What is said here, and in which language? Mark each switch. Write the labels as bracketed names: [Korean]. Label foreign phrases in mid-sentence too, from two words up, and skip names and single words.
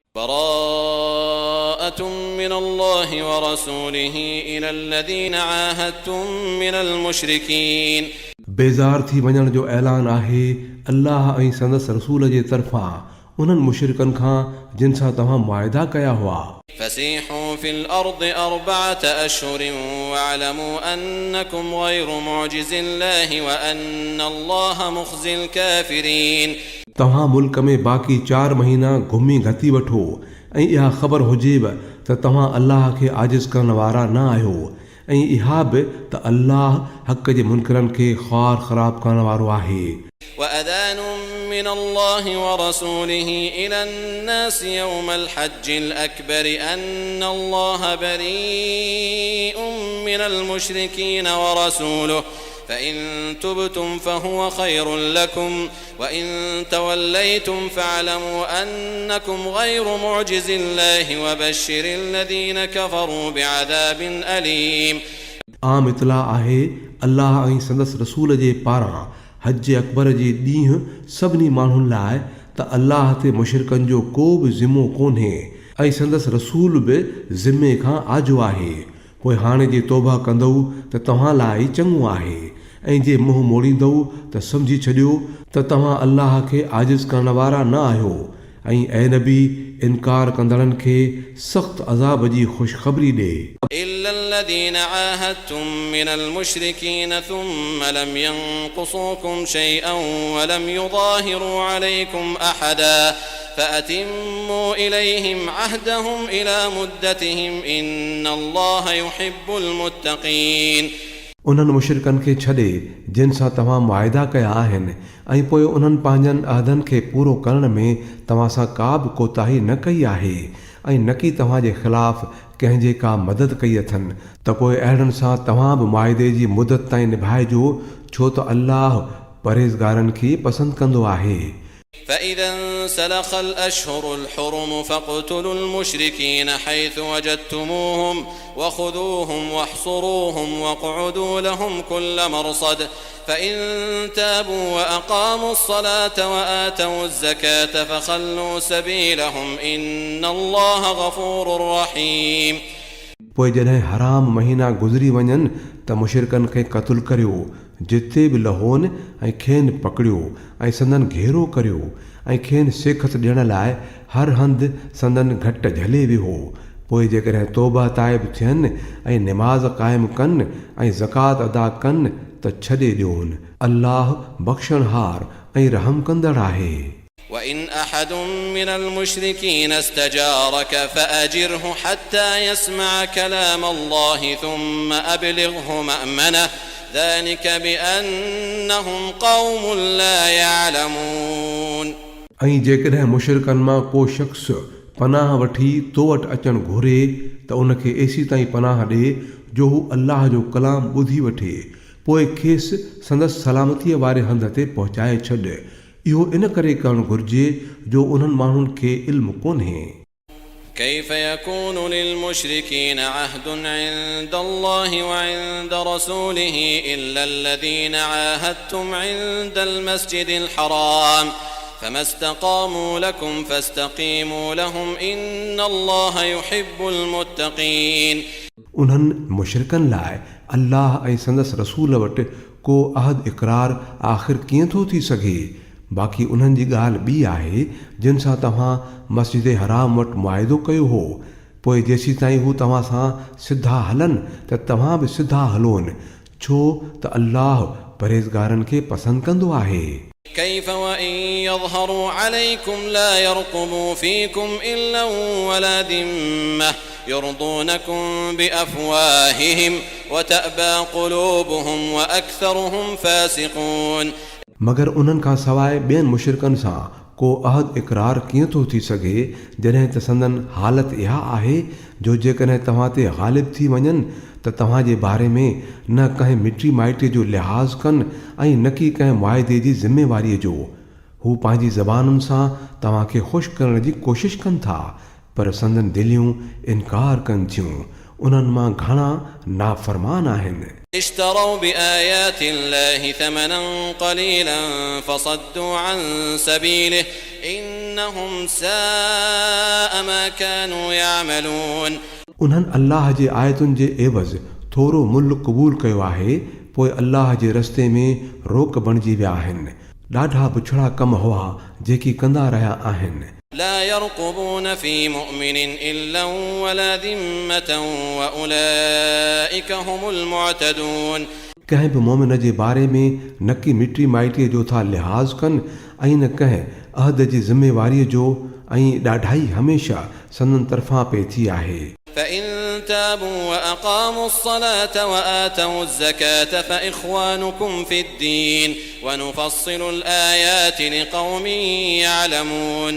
[Arabic] براءة من الله ورسوله إلى الذين عاهدتم من المشركين [Sindhi] बेज़ार थी वञण जो ऐलान आहे अल्लाह ऐं संदसि रसूल जे तरफ़ां उन्हनि मुशरिकनि खां जिन सां तव्हां मुआहिदा कया हुआ। [Arabic] فسيحوا في الأرض 4 أشهر واعلموا أنكم غير معجز الله وأن الله مخزي الكافرين [Sindhi] तव्हां मुल्क में बाक़ी 4 महीना घुमी घती वठो ऐं इहा ख़बर हुजेव त तव्हां अल्लाह खे आजिज़ करण वारा न आहियो ऐं इहा बि त अल्लाह हक़ जे मुनकरनि खे ख़्वार ख़राब करण वारो आहे। [Arabic] وأذان من الله ورسوله إلى الناس يوم الحج الأكبر أن الله بريء من المشركين ورسوله فإن تبتم فهو خير لكم وإن توليتم فاعلموا أنكم غير معجز الله وبشر الذين كفروا بعذاب أليم [Sindhi] आम इतला आहे अल्लाह ऐं संदसि रसूल जे पारां हज अकबर जे ॾींहुं सभिनी माण्हुनि लाइ त अल्लाह ते मुशरिकनि जो को बि ज़िमो कोन्हे ऐं संदसि रसूल बि ज़िमे खां आजो आहे। पोइ हाणे जे तौबा कंदव त तव्हां लाइ चङो आहे ऐं जे मुंहुं मोड़ींदव त सम्झी छॾियो त तव्हां अल्लाह खे आजिज़ करण वारा न आहियो ऐं ऐ नबी इनकार कंदड़नि खे सख़्त अज़ाब जी ख़ुशख़बरी ॾे। [Arabic] إلا الذين عاهدتم من المشركين ثم لم ينقصوكم شيئا ولم يظاهروا عليكم أحدا فأتموا إليهم عهدهم إلى مدتهم إن الله يحب المتقين [Sindhi] उन्हनि मुशरिकनि खे छॾे जिन सां तव्हां मुआहिदा कया आहिनि ऐं पोइ उन्हनि पंहिंजनि अहदनि खे पूरो करण में तव्हां सां का बि कोताही न कई आहे ऐं न की तव्हांजे ख़िलाफ़ कंहिंजे का मदद कई अथनि त पोइ अहिड़नि सां तव्हां बि मुआहिदे जी मुदत ताईं निभाइजो छो त अल्लाह परहेज़गारनि खे पसंदि कंदो आहे। [Arabic] فإذا انسلخ الأشهر الحرم فاقتلوا المشركين حيث وجدتموهم وخذوهم واحصروهم واقعدوا لهم كل مرصد فإن تابوا وأقاموا الصلاة وآتوا الزكاة فخلوا سبيلهم إن الله غفور رحيم [Sindhi] पोइ जॾहिं हराम महीना गुज़री वञनि त मुशरिकनि खे क़त्ल करियो जिते बि लहोनि ऐं खेनि पकड़ियो ऐं संदनि घेरो करियो ऐं खेनि सेखत ॾियण लाइ हर हंधि संदनि घट झले वियो। पोइ जेकॾहिं तौबा ताइब थियनि ऐं निमाज़ क़ाइमु कनि ऐं ज़कात अदा कनि त छॾे ॾियोनि अल्लाह बख़्शणहार ऐं रहम कंदड़ आहे। [Arabic] وإن أحد من المشركين استجارك فأجره حتى يسمع كلام الله ثم أبلغه مأمنه ذلك بأنهم قوم لا يعلمون [Sindhi] ऐं जेकॾहिं मुशरिकनि मां को शख़्स पनाह वठी तो वटि अचणु घुरे त उनखे एसी ताईं पनाह ॾे जो हू अल्लाह जो कलाम ॿुधी वठे पोइ खेसि संदसि सलामतीअ वारे हंध ते पहुचाए छॾ। इहो इन करे करणु घुर्जे जो उन्हनि माण्हुनि खे इल्मु कोन्हे। [Arabic] كيف يكون للمشركين عهد عند الله وعند رسوله إلا الذين عاهدتم عند المسجد الحرام فما استقاموا لكم فاستقيموا لهم إن الله يحب المتقين [Sindhi] उन्हनि मुशरिकनि लाइ अल्लाह ऐं संदसि रसूल वटि को अहद इक़रार आख़िर कीअं थो थी सघे। बाक़ी उन्हनि जी ॻाल्हि ॿी आहे जिन सां तव्हां मस्जिद हराम वटि मुआहिदो कयो हो पोइ जेसीं ताईं हू तव्हां सां सिधा हलनि त तव्हां बि सिधा हलोनि छो त अल्लाह परहेज़गारनि खे पसंदि कंदो आहे। [Arabic] كيف وإن يظهروا عليكم لا يرقبوا فيكم إلا ولا ذمة يرضونكم بأفواههم وتأبى قلوبهم وأكثرهم فاسقون [Sindhi] मगर उन्हनि खां सवाइ ॿियनि मुशरिकनि सां को अहद इक़रार कीअं थो थी सघे जॾहिं त संदनि हालत इहा आहे जो जेकॾहिं तव्हां ते ग़ालिब थी वञनि त तव्हांजे बारे में न कंहिं मिटी माइटे जो लिहाज़ कनि ऐं न की कंहिं मुआहिदे जी ज़िमेवारीअ जो। हू पंहिंजी ज़बानुनि सां तव्हांखे ख़ुशि करण जी कोशिशि कनि था पर संदनि दिलियूं इनकार कनि थियूं। उन्हनि मां घणा नाफ़रमान आहिनि। [Arabic] اشتروا بآيات الله ثمنا قليلا فصدوا عن سبيله إنهم ساء ما كانوا يعملون. [Sindhi] उन्हनि अल्लाह जे आयतुनि जे एवज़ थोरो मुल्ह क़बूल कयो आहे, पोइ अल्लाह जे रस्ते में रोक बणिजी विया आहिनि। ॾाढा बुछड़ा कम हुआ जेकी कंदा रहिया आहिनि। [Arabic] لا يرقبون في مؤمن إلا ولا ذمة وأولئك هم المعتدون. [Sindhi] कंहिं बि मोमिन जे बारे में न की मिटी माइटीअ जो था लिहाज़ कनि ऐं न कंहिं अहद जी ज़िमेवारीअ जो, ऐं ॾाढाई हमेशह संदन तरफ़ां पे थी आहे। [Arabic] فإن تابوا وأقاموا الصلاة وآتوا الزكاة فإخوانكم في الدين ونفصل الآيات لقوم يعلمون.